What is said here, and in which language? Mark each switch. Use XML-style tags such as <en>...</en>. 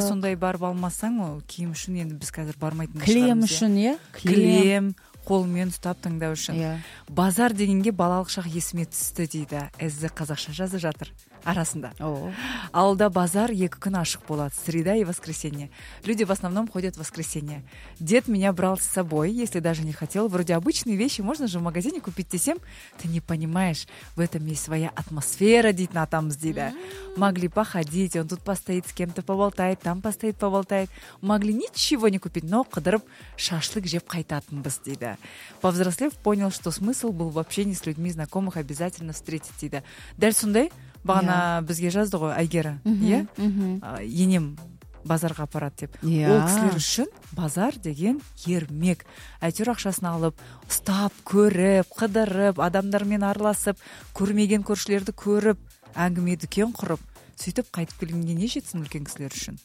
<kk>Сондай барып алмасаң, ол киім үшін енді біз қазір бармайтын шығармыз. Клем үшін, иә? Клем. Қолмен ұстап тыңдау үшін. Базар дегенге балалық шақ есіме түсті, дейді. Әзі қазақша жазы жатыр арасында. Ауылда базар екі күн ашық болады.</kk> <ru>Среда и воскресенье. Люди в основном ходят в воскресенье. Дед меня брал с собой, если даже не хотел. Вроде обычные вещи можно же в магазине купить,</ru> <kk>десем.</kk> <ru>Ты не понимаешь, в этом есть своя атмосфера,</ru> <kk>дейді натамыз, дейді.</kk> <ru>Могли походить, он тут постоит с кем-то поболтает, там постоит поболтает. Могли ничего не купить, но</ru> <kk>қыдырып шашлык жеп қайтатынбыз, дейді.</kk> <ru>Повзрослев, понял, что смысл был в общении с людьми знакомых обязательно встретить,</ru> <kk>дейді. Дәл сондай бағана бізге жазды ғой Айгера, иә? Енем базарға апарады деп. Ол кісілер үшін базар деген ермек. Әйтеуір ақшасын алып, ұстап, көріп, қыдырып, адамдармен араласып, көрмеген көршілерді көріп, әңгіме дүкен құрып, сөйтіп қайтып келгенге не жетсін үлкен кісілер үшін?</kk>